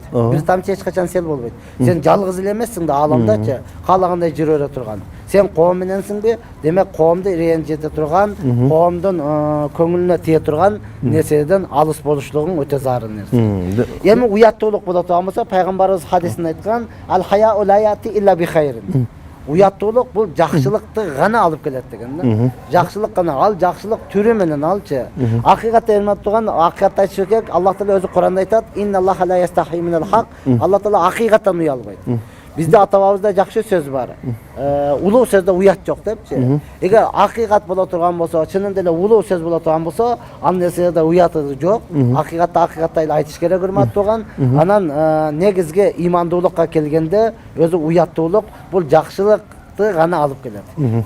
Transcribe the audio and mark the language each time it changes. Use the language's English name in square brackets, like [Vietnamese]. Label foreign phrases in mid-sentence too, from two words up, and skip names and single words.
[Kyrgyz] Бир тамчы эч качан сел болбойт. Сен жалгыз эле эмессиң да ааламдачы, каалагандай жүрө бере турган. Сен коом мененсиңби? Демек коомду ренжите турган, коомдун көңүлүнө тие турган нерседен алыс болушлугуң өтө зарыл нерсе. Эми уяттуулук боло турган болсо, пайгамбарыбыз хадисинде айткан: [Arabic] "الحياء لا يأتي إلا بخير." [Kyrgyz] Уяттуулук бул жакшылыкты гана алып келет деген да. Жакшылык гана, ал жакшылык түрү менен алчы. Акыйкатта эмне турган, акыйкатта айтыш керек, Аллах Таала өзү Куранда айтат: [Arabic] "إن الله لا يستحيي من الحق." [Kyrgyz] Аллах Таала акыйкаттан уялбайт. Бизде ата-бабабызда жакшы сөз бар. Улуу сөздө уят жок депчи. Эгер акыйкат боло турган болсо, чынында эле улуу сөз боло турган болсо, ал нерседе уяты жок. Акыйкатта эле айтыш керек, урматтуу туган. Анан негизги имандуулукка келгенде, өзү уяттуулук бул жакшылыкты гана алып келет.